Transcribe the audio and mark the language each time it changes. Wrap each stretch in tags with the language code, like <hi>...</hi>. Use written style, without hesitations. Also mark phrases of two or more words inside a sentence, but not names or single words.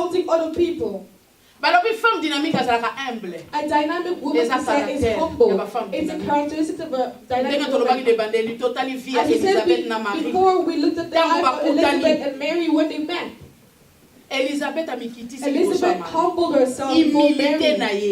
<en>other people.</en> <ln>balobi</ln> <fr>femme dynamique</fr> <ln>azalaka humble.</ln> <en>A dynamic woman is humble. It's a characteristic of a dynamic woman. As we said before, we looked at the life of Elizabeth and Mary when they met. Elizabeth humbled herself before Mary.</en>